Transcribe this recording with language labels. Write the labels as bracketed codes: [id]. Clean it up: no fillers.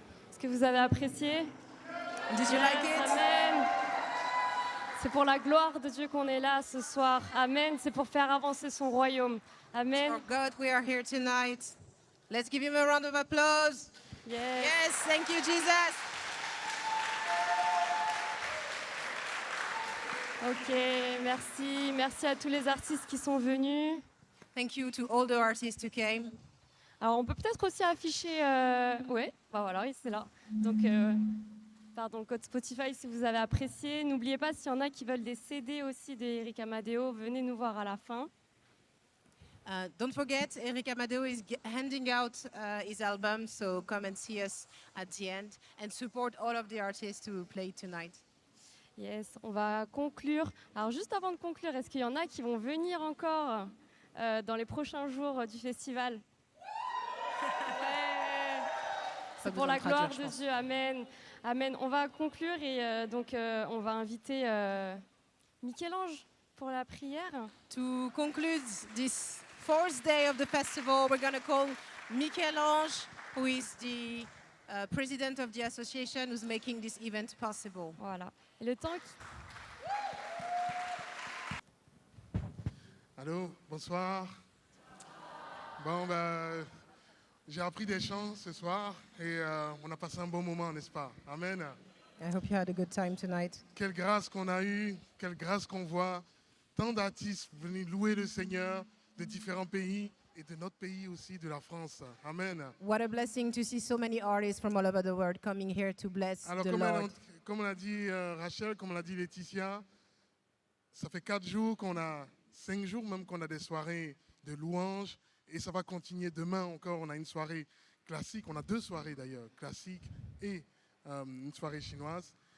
[fr] Est-ce que vous avez apprécié? [en] Did you like it? [fr] Amen. C'est pour la gloire de Dieu qu'on est là ce soir. Amen. C'est pour faire avancer son royaume. Amen. [en] For God, we are here tonight. Let's give him a round of applause. Yes. Yes, thank you, Jesus. [fr] Ok, merci. Merci à tous les artistes qui sont venus. [en] Thank you to all the artists who came. [fr] Alors, on peut peut-être aussi afficher... Ouais, bah voilà, oui, c'est là. Donc, pardon, le code Spotify si vous avez apprécié. N'oubliez pas, s'il y en a qui veulent des CD aussi d'Eric Amadeo, venez nous voir à la fin. [en] Don't forget, Eric Amadeo is handing out his album, so come and see us at the end and support all of the artists who play tonight. Yes, [fr] on va conclure. Alors, juste avant de conclure, est-ce qu'il y en a qui vont venir encore dans les prochains jours du festival? Ouais. C'est pour la gloire de Dieu. Amen. Amen. On va conclure et donc on va inviter Michel-Ange pour la prière. [en] To conclude this fourth day of the festival, we're going to call Michel-Ange, who is the president of the association who's making this event possible. [fr] Voilà. Et le temps Allô, bonsoir. Bon, ben, j'ai appris des chants ce soir et on a passé un bon moment, n'est-ce pas? Amen. [en] I hope you had a good time tonight. [fr] Quelle grâce qu'on a eue, quelle grâce qu'on voit. Tant d'artistes venus louer le Seigneur de différents pays et de notre pays aussi, de la France. Amen. [en] What a blessing to see so many artists from all over the world coming here to bless [fr] Alors, [en] the [fr] comme [en] Lord. [fr] on l'a dit Rachel, comme l'a dit Laetitia, ça fait 4 jours qu'on a, 5 jours même qu'on a des soirées de louanges et ça va continuer demain encore. On a une soirée classique, on a 2 soirées d'ailleurs, classique et une soirée chinoise.